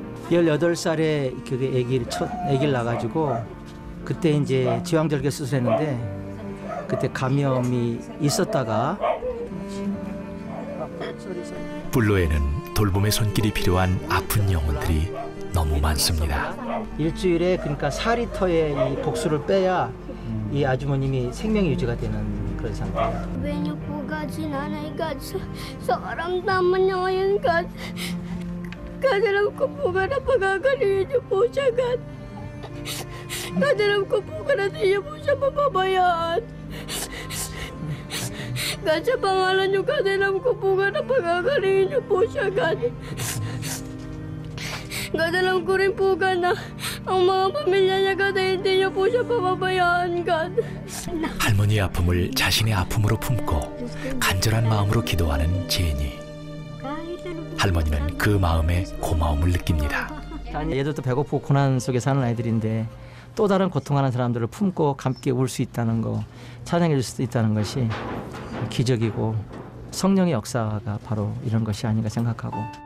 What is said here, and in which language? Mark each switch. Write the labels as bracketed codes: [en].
[ko] 18살에 그게 아기를 낳아가지고 그때 이제 제왕절개 수술했는데 그때 감염이 있었다가 뿔로에는 돌봄의 손길이 필요한 아픈 영혼들이 너무 많습니다. 일주일에 그러니까 4리터의 이 복수를 빼야 이 아주머님이 생명이 유지가 되는 그런 상태예요. [tl] Sabihin niyo po, God, si Nanay God, sa karamdaman niya ngayon, God. God, alam ko po, God, na pagagalingin niyo po siya, God. God, alam ko po, God, na di niyo po siya mapabayaan. God, sa pangalan niyo, God, alam ko po, God, na pagagalingin niyo po siya, God. God, alam ko rin po, God, na ang mga pamilya niya, God, ay hindi niyo po siya papabayaan, God. [ko] 할머니의 아픔을 자신의 아픔으로 품고 간절한 마음으로 기도하는 제니. 할머니는 그 마음에 고마움을 느낍니다. 얘들도 배고프고 고난 속에 사는 아이들인데 또 다른 고통하는 사람들을 품고 함께 울 수 있다는 거, 찬양해 줄 수 있다는 것이 기적이고 성령의 역사가 바로 이런 것이 아닌가 생각하고.